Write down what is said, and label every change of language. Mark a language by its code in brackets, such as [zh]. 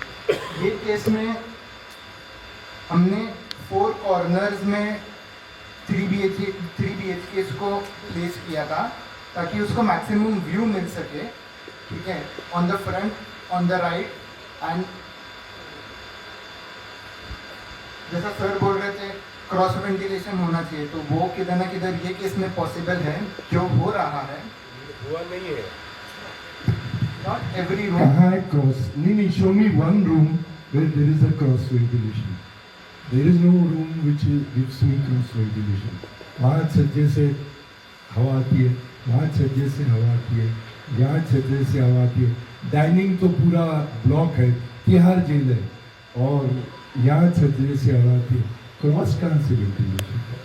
[hi] ये केस में हमने 4 कॉर्नर्स में 3 BHK को प्लेस किया था ताकि उसको मैक्सिमम व्यू मिल सके, ठीक है, [en] on the front, on the right and [hi] जैसा सर बोल रहे थे क्रॉस वेंटिलेशन होना चाहिए, तो वो किधर ना किधर ये केस में पॉसिबल है, जो हो रहा है। हुआ नहीं है। [en] Not every room. [hi] कहाँ है क्रॉस? [en] नहीं, show me one room where there is a cross ventilation. There is no room which gives me cross ventilation. [hi] वहाँ छज्जे से हवा आती है, वहाँ छज्जे से हवा आती है, यहाँ छज्जे से हवा आती है। डाइनिंग तो पूरा ब्लॉक है, तिहाड़ जेल है, और यहाँ छज्जे से हवा आती है। क्रॉस कहाँ से वेंटिलेशन?